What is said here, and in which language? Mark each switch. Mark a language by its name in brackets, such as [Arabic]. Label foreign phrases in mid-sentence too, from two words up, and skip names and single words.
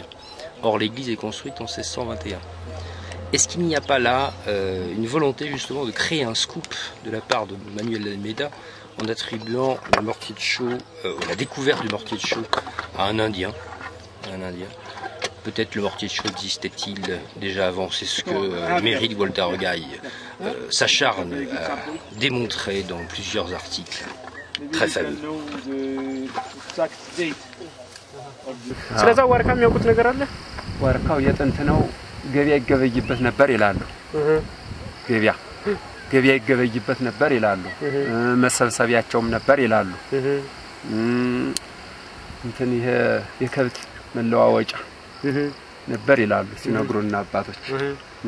[French] Or, l'église est construite en 1621. Est-ce qu'il n'y a pas là une volonté justement de créer un scoop de la part de Manuel Almeida en attribuant le mortier de chaux, la découverte du mortier de chaux à un Indien, Peut-être le mortier de chaux existait-il déjà avant, c'est ce que Méric Walter-Gaille s'acharne à démontrer dans plusieurs articles très fameux. [Amharic] ስለዛ ዋርካ የሚያውቁት ነገር አለ? ዋርካው የጥንት ነው፣ ገበያ ይገበይበት ነበር ይላሉ። ገበያ ይገበይበት ነበር ይላሉ። መሰብሰቢያቸውም ነበር ይላሉ። እንትን ይሄ የከብት መለዋወጫ ነበር ይላሉ ሲነግሩና አባቶች። እና